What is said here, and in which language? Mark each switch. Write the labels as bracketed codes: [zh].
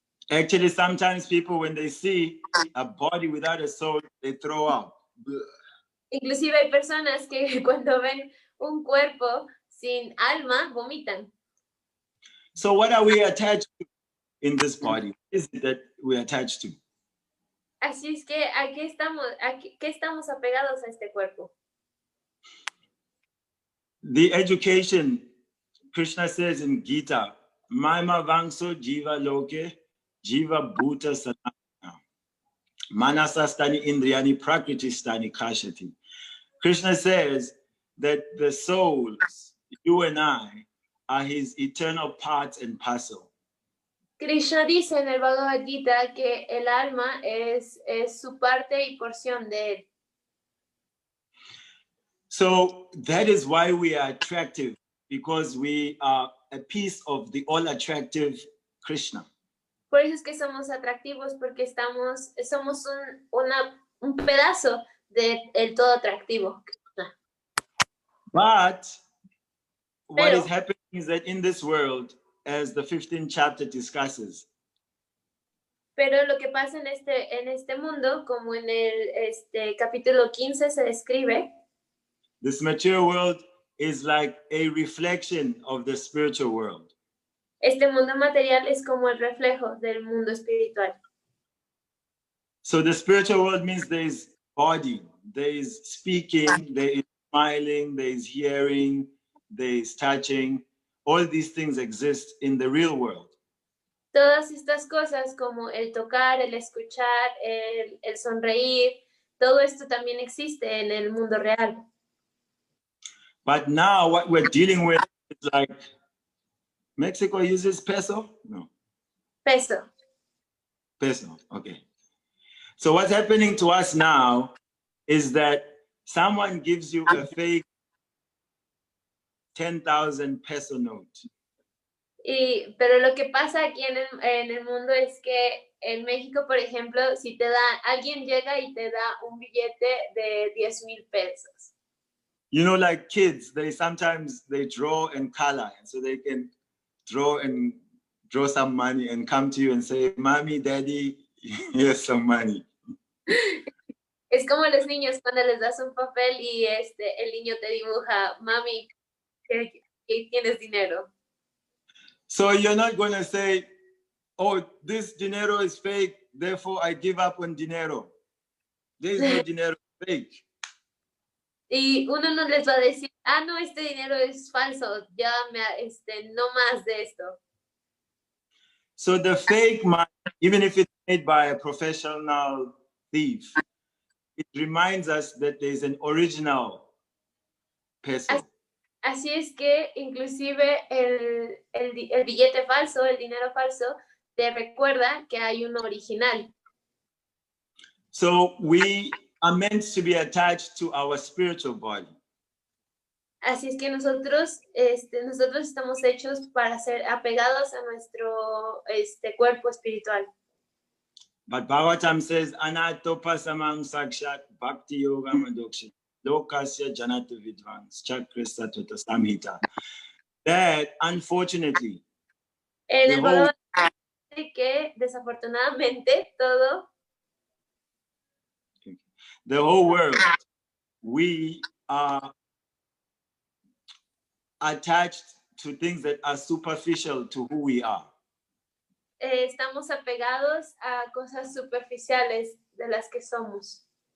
[en] Actually, sometimes people, when they see a body without a soul, they throw up. [es] Inclusive hay personas que cuando ven un cuerpo sin alma, vomitan. [en] So what are we attached to in this body? What is it that we're attached to? [es] Así es que, qué estamos apegados a este cuerpo? [en] The education, Krishna says in Gita, [sa] Maima Vangso Jiva Loke, Jiva Bhuta Sanatana, Manasastani Indriyani Prakriti Kashati. [en] Krishna says that the souls, you and I, are his eternal part and parcel. [es] Krishna dice en el Bhagavad Gita que el alma es su parte y porción de él. [en] So that is why we are attractive, because we are a piece of the all attractive Krishna. [es] Por eso es que somos atractivos, porque somos un pedazo del todo atractivo. [en] But what is happening is that in this world, as the 15th chapter discusses, [es] pero lo que pasa en este mundo, como en el capítulo 15 se describe, [en] this material world is like a reflection of the spiritual world. [es] Este mundo material es como el reflejo del mundo espiritual. [en] So the spiritual world means there is body, there is speaking, there is smiling, there is hearing, there is touching. All these things exist in the real world. [es] Todas estas cosas como el tocar, el escuchar, el sonreír, todo esto también existe en el mundo real. [en] But now what we're dealing with is like, Mexico uses peso? [es] No. Peso. [en] Peso, okay. So what's happening to us now is that someone gives you a fake 10,000 peso note. [es] Pero lo que pasa aquí en el mundo es que en México, por ejemplo, si alguien llega y te da un billete de 10,000 pesos. [en] You know, like kids, sometimes they draw and color, and so they can draw some money and come to you and say, "Mommy, Daddy, here's some money." [es] Es como los niños cuando les das un papel y el niño te dibuja, "Mami, que tienes dinero." [en] So you're not going to say, "Oh, this dinero is fake, therefore I give up on dinero." There is no dinero fake. [es] Y uno no les va a decir, no, este dinero es falso, ya no más de esto. [en] So the fake money, even if it's made by a professional thief, it reminds us that there's an original peso. [es] Así es que inclusive el billete falso, el dinero falso, te recuerda que hay uno original. [en] So we are meant to be attached to our spiritual body. [es] Así es que nosotros estamos hechos para ser apegados a nuestro cuerpo espiritual. [en] But Bhagavatam says, [sa] Anatopasamang sakshat bhakti yoga madoksha lokasya janata vidvans chakrista tota samhita. [en] That, unfortunately, [es] En el Bhagavad dice que desafortunadamente [en] the whole world, we are attached to things that are superficial to who we are. [es] estamos apegados a cosas superficiales de las que somos.